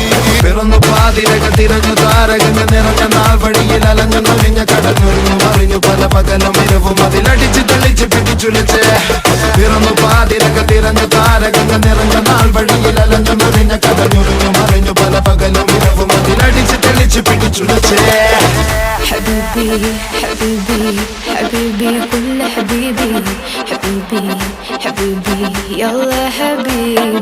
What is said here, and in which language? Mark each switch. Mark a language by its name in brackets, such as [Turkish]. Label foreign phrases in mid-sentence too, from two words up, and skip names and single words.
[Malayalam] പിറന്നു പാതിരക തിരഞ്ഞു താരകങ്ങൾ നിറഞ്ഞ നാൾ വഴിയിൽ അലഞ്ഞു നലിഞ്ഞ കടഞ്ഞൊറിഞ്ഞു മറിഞ്ഞു പല പകലും ഇരവും അതിലടിച്ച് തെളിച്ച് പിടിച്ചുലച്ച്. പിറന്നു പാതിരക തിരഞ്ഞു താരകങ്ങൾ നിറഞ്ഞ നാൾ വഴിയിൽ അലഞ്ഞു നലിഞ്ഞ കടഞ്ഞൊറിഞ്ഞു മറിഞ്ഞു പല പകലും ഇരവും അതിലടിച്ച് തെളിച്ച് പിടിച്ചുലച്ച്. [Arabic] حبيبي حبيبي حبيبي كل حبيبي حبيبي حبيبي يلا حبيبي